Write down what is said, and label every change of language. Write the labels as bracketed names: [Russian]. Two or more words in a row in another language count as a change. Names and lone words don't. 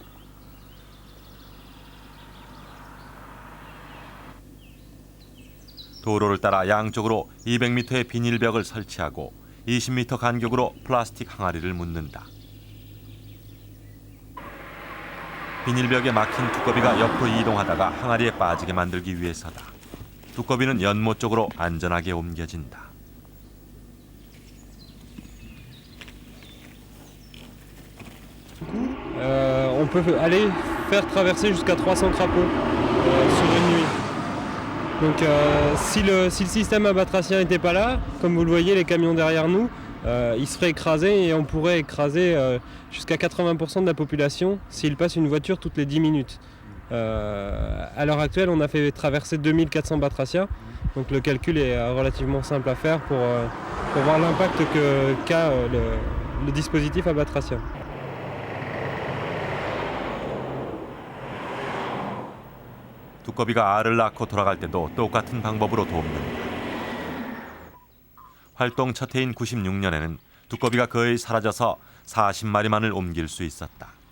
[Korean] 도로를 따라 양쪽으로 200m의 비닐벽을 설치하고 20m 간격으로 플라스틱 항아리를 묻는다. 비닐벽에 막힌 두꺼비가 옆으로 이동하다가 항아리에 빠지게 만들기 위해서다. 두꺼비는 연못 쪽으로 안전하게 옮겨진다. [French] On peut aller faire traverser jusqu'à 300 crapauds sur une nuit. Donc si le système abatracien n'était pas là, comme vous le voyez, les camions derrière nous, ils se feraient écraser et on pourrait écraser jusqu'à 80% de la population s'il passe une voiture toutes les 10 minutes. À l'heure actuelle, on a fait traverser 2400 batraciens, donc le calcul est relativement simple à faire pour voir l'impact qu'a le dispositif abatracien. [Korean] 두꺼비가 알을 낳고 돌아갈 때도 똑같은 방법으로 돕는다. 활동 첫 해인 96년에는 두꺼비가 거의 사라져서 40마리만을 옮길 수 있었다.